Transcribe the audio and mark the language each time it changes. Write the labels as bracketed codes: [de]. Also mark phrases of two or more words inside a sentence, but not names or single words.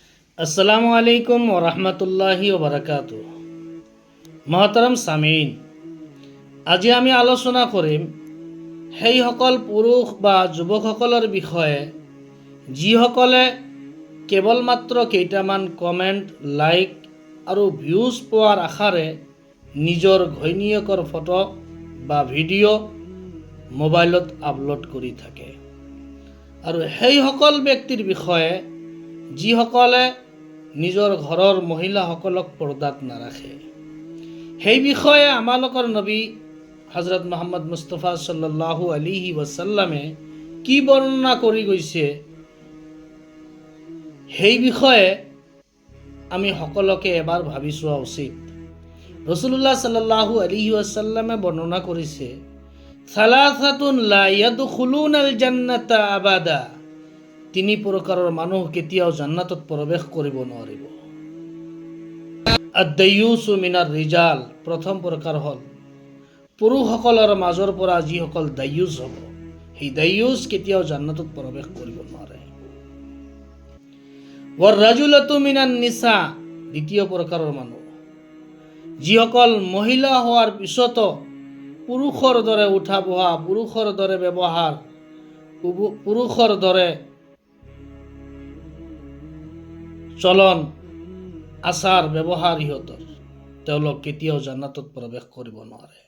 [ar] السلام عليكم ورحمة الله وبركاته. [as] মহতারাম সামিন, আজি আমি আলোচনা কৰিম সেইসকল পুৰুষ বা যুৱকসকলৰ বিষয়ে যিসকলে কেৱল মাত্ৰ কেইটামান কমেণ্ট, লাইক আৰু ভিউজ পোৱাৰ আশাৰে নিজৰ ঘৈণীয়েকৰ ফটো বা ভিডিঅ' মোবাইলত আপলোড কৰি থাকে, আৰু সেইসকল ব্যক্তিৰ বিষয়ে যিসকলে নিজৰ ঘৰৰ মহিলাসকলক পৰ্দাত নাৰাখে। সেই বিষয়ে আমালোকৰ নবী হজৰত মুহাম্মদ মুস্তাফা [ar] صلى الله عليه وسلم [as] কি বৰ্ণনা কৰি গৈছে, সেই বিষয়ে আমি সকলোকে এবাৰ ভাবি চোৱা উচিত। [ar] رسول الله صلى الله عليه وسلم [as] বৰ্ণনা কৰিছে, [ar] ثلاثة لا يدخلون الجنة أبدا, [as] তিনি প্ৰকাৰৰ মানুহ কেতিয়াও জান্নাতত প্ৰৱেশ কৰিব নোৱাৰিব। [ar] الديوث من الرجال, [as] প্ৰথম প্ৰকাৰ হ'ল পুৰুষসকলৰ মাজৰ পৰা যিসকল দায়্যুস হ'ব, সেই দায়্যুস কেতিয়াও জান্নাতত প্ৰৱেশ কৰিব নোৱাৰে। [ar] والرجلة من النساء, [as] দ্বিতীয় প্ৰকাৰৰ মানুহ যিসকল মহিলা হোৱাৰ পিছতো পুৰুষৰ দৰে উঠা বহা, পুৰুষৰ দৰে ব্যৱহাৰ, পুৰুষৰ দৰে চলন আচাৰ ব্যৱহাৰ ইহঁতৰ, তেওঁলোক কেতিয়াও জান্নাতত প্ৰৱেশ কৰিব নোৱাৰে।